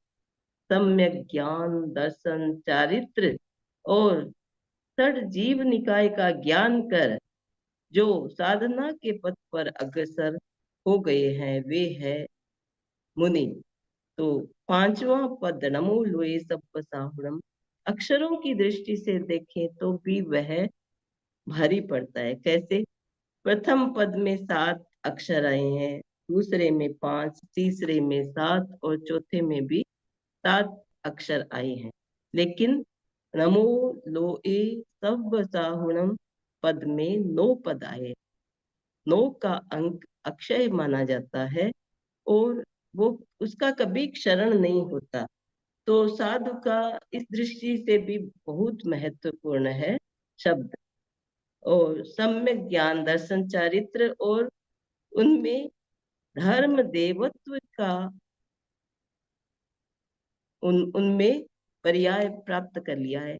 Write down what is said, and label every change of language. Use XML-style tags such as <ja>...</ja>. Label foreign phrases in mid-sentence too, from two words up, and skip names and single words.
<hi>सम्यक ज्ञान दर्शन चारित्र और षड जीव निकाय का ज्ञान कर जो साधना के पथ पर अग्रसर हो गए हैं, वे है मुनि। तो पांचवा पद</hi> <pra>नमो लोए सब्ब साहुणम,</pra> <hi>अक्षरों की दृष्टि से देखें तो भी वह भारी पड़ता है। कैसे? प्रथम पद में 7 अक्षर आए हैं, दूसरे में 5, तीसरे में 7 और चौथे में भी 7 अक्षर आए हैं, लेकिन</hi> <pra>नमो लोए सब्ब साहुणम</pra> <hi>पद में 9 पद आए। 9 का अंक अक्षय माना जाता है और वो उसका कभी क्षरण नहीं होता। तो साधु का इस दृष्टि से भी बहुत महत्वपूर्ण है शब्द। और सम्यक ज्ञान दर्शन चारित्र, और उनमें धर्म देवत्व का उनमें पर्याय प्राप्त कर लिया है।</hi>